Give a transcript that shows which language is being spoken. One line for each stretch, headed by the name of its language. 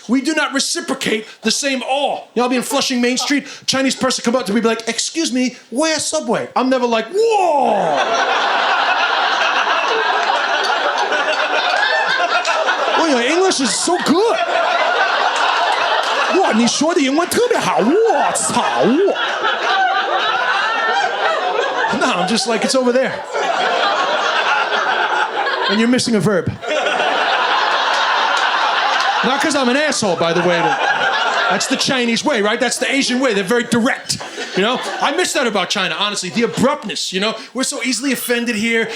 English: We do not reciprocate the same awe. You know, I'll be in Flushing Main Street, Chinese person come up to me, be like, excuse me, where's Subway? I'm never like, whoa! Oh, your English is so good.
Chinese: 哇，你说的英文特别好，我操！
English: No, I'm just like, it's over there. And you're missing a verb. Not because I'm an asshole, by the way. That's the Chinese way, right? That's the Asian way. They're very direct. You know? I miss that about China, honestly. The abruptness, you know? We're so easily offended here.